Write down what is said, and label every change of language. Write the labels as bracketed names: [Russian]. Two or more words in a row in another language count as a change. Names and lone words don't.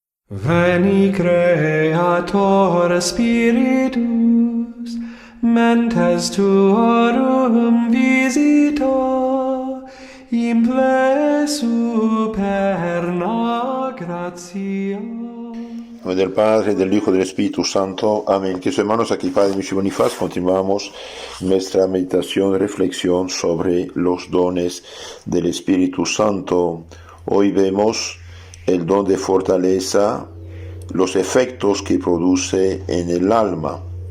[Latin] Veni Creator Spiritus, mentes tuorum visita, imple superna gratia. [Spanish] En nombre del Padre, del Hijo y del Espíritu Santo. Amén. Queridos hermanos, aquí Padre Michel Bonifaz, continuamos nuestra meditación, reflexión sobre los dones del Espíritu Santo. Hoy vemos el don de fortaleza, los efectos que produce en el alma.